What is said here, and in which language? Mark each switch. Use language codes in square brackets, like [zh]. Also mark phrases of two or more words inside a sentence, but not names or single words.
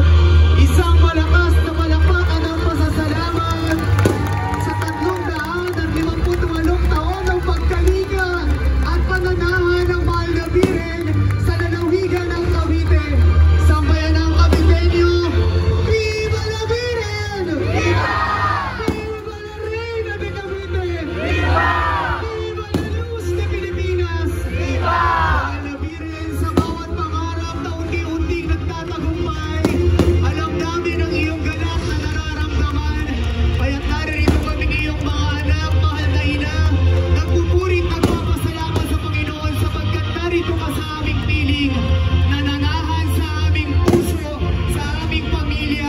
[tl] Isang malakas na palakpakan ng pasasalamat sa 358 taon ng pagkalinga at pananahan ng mahal na Birhen sa lalawigan ng Cavite. Sambayan ng Caviteño, [es] Viva la Birhen! Viva! Viva la Reina de Cavite! Viva! Viva la Luz de Pilipinas! Viva! [tl] Mahal na Birhen, sa bawat pangarap na unti-unting nagtatagumpay, alam namin ang iyong galak na nararamdaman. Kaya't naririto kaming iyong mga anak, mahal na ina, nagpupurit at nagpapasalamat sa Panginoon sapagkat narito ka sa aming piling, nananahan sa aming puso, sa aming pamilya.